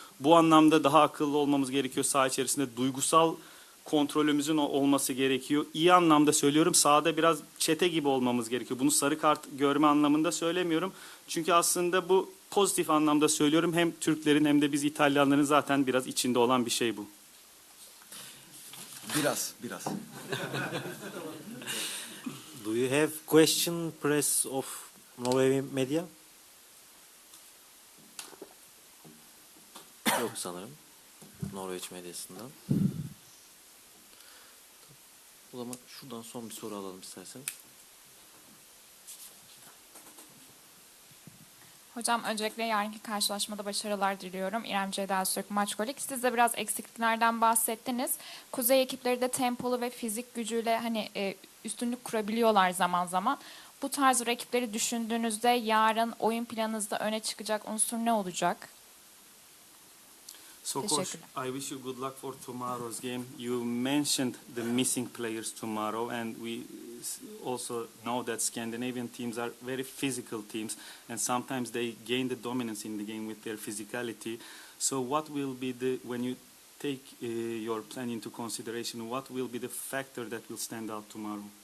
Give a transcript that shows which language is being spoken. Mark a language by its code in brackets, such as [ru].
[tr] Bu anlamda daha akıllı olmamız gerekiyor. Saha içerisinde duygusal kontrolümüzün olması gerekiyor. İyi anlamda söylüyorum. Sahada biraz çete gibi olmamız gerekiyor. Bunu sarı kart görme anlamında söylemiyorum. Çünkü aslında bu pozitif anlamda söylüyorum. Hem Türklerin hem de biz İtalyanların zaten biraz içinde olan bir şey bu. Biraz. [en] Do you have question press of Norway media? [tr] Yok sanırım. Norveç medyasından. O zaman şuradan son bir soru alalım isterseniz. Hocam öncelikle yarınki karşılaşmada başarılar diliyorum. İrem Ceyda Öztürk Maçkolik. Siz de biraz eksikliklerden bahsettiniz. Kuzey ekipleri de tempolu ve fizik gücüyle üstünlük kurabiliyorlar zaman zaman. Bu tarz rakipleri düşündüğünüzde yarın oyun planınızda öne çıkacak unsur ne olacak? [en] So coach, I wish you good luck for tomorrow's game. You mentioned the missing players tomorrow, and we also know that Scandinavian teams are very physical teams, and sometimes they gain the dominance in the game with their physicality. So what will be when you take your plan into consideration, what will be the factor that will stand out tomorrow?